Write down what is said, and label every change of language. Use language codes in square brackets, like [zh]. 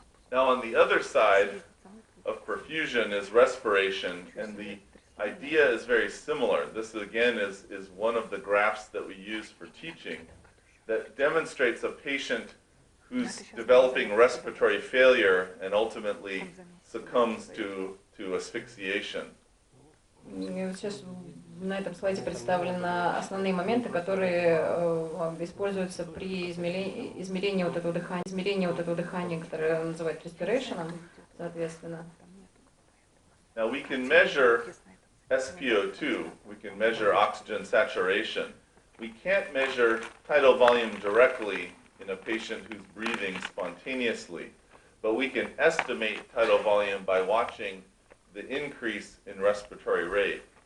[en] Now on the other side of perfusion is respiration, and the idea is very similar. This again is one of the graphs that we use for teaching that demonstrates a patient who's developing respiratory failure and ultimately succumbs to asphyxiation. [ru] Сейчас на этом слайде представлены основные моменты, которые используются при измерении вот этого дыхания, которое называют respiration, соответственно. [en] Now we can measure SpO2, we can measure oxygen saturation. We can't measure tidal volume directly in a patient who's breathing spontaneously, but we can estimate tidal volume by watching the increase in respiratory rate.